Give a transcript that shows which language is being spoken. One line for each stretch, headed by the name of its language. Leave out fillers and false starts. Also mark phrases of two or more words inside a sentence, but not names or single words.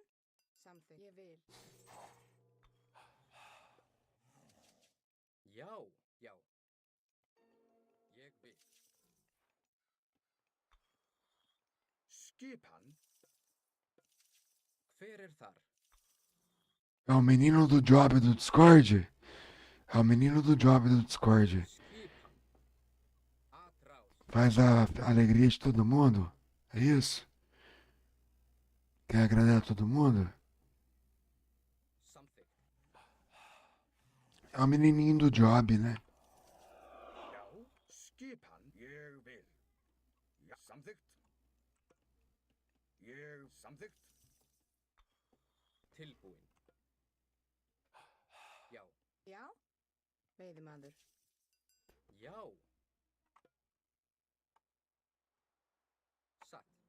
Icelandic: Samþykkt. Ég vil. Já, já. Ég vil. Skipan. Hver er þar?
Portuguese: É o menino do job do Discord? É o menino do job do Discord.
Icelandic: Skipan. Atrás.
Portuguese: Faz a alegria de todo mundo? É isso? Quer agradar todo mundo?
Icelandic: Samþykkt.
Portuguese: É o menininho do job, né?
Icelandic: Já, skipan. Ég vil. Já, samþykkt. Ég samþykkt. Tilbúin. Já. Já? Veiðimaður. Já. Satt.